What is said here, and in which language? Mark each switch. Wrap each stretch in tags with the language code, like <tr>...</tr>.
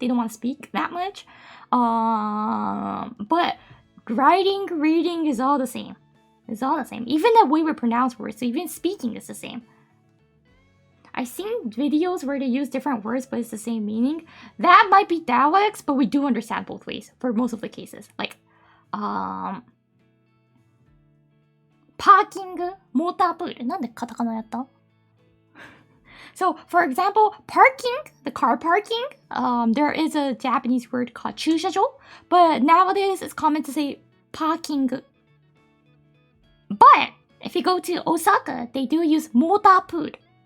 <en>They don't want to speak that much. But writing, reading is all the same. It's all the same. Even the way we pronounce words, so even speaking is the same. I've seen videos where they use different words, but it's the same meaning. That might be dialects, but we do understand both ways for most of the cases. Like, parking,</en> <ja>モータープール。なんでカタカナやった?</ja> <en>So, for example, parking, the car parking, there is a Japanese word called 駐車場, but nowadays it's common to say parking. But if you go to Osaka, they do use モータープール.</en>